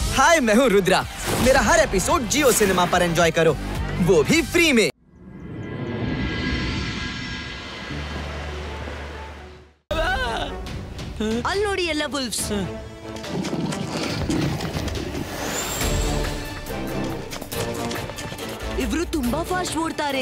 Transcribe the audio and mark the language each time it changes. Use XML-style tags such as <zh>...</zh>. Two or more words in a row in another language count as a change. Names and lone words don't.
<hi>हाय, मैं हूँ रुद्रा। मेरा हर एपिसोड जियो सिनेमा पर एंजॉय करो, वो भी फ्री में।</hi> <kn>ಅಲ್ಲಿ ನೋಡಿ ಎಲ್ಲ wolves. ಇವರು ತುಂಬಾ ಫಾಸ್ಟ್ ಓಡ್ತಾರೆ.</kn>